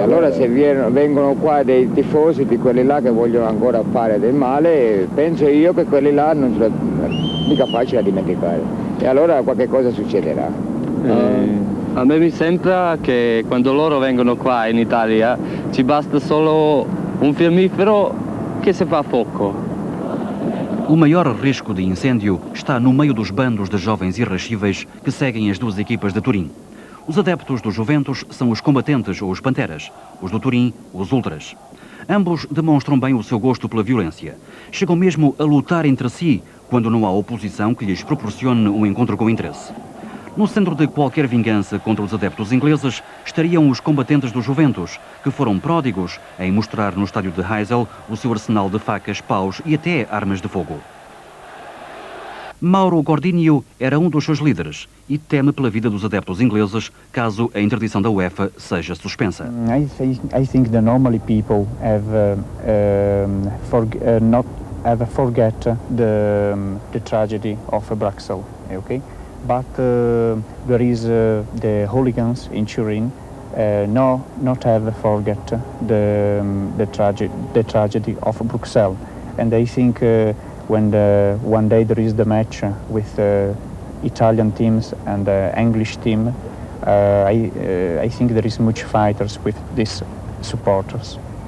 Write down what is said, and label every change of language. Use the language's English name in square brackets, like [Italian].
[Italian] Allora se vengono qua dei tifosi di quelli là che vogliono ancora fare del male, penso io che quelli là non sono mica facile da dimenticare. E allora qualche cosa succederà. A me mi sembra che quando loro vengono qua in Italia ci basta solo un fiammifero che se fa fuoco. [Portuguese] O maior risco de incêndio está no meio dos bandos de jovens irascíveis que seguem as duas equipas de Turim. Os adeptos do Juventus são os combatentes ou os panteras, os do Turim, os ultras. Ambos demonstram bem o seu gosto pela violência. Chegam mesmo a lutar entre si quando não há oposição que lhes proporcione um encontro com interesse. No centro de qualquer vingança contra os adeptos ingleses estariam os combatentes do Juventus, que foram pródigos em mostrar no estádio de Heysel o seu arsenal de facas, paus e até armas de fogo. Mauro Gordinho era um dos seus líderes e teme pela vida dos adeptos ingleses caso a interdição da UEFA seja suspensa. [English] I think that normally people have not forget the tragedy of Brussels, okay? But there is the hooligans in Turin not have forget the tragedy of Brussels, and I think when one day there is the match with Italian teams and English team, I think there is much fighters with these supporters.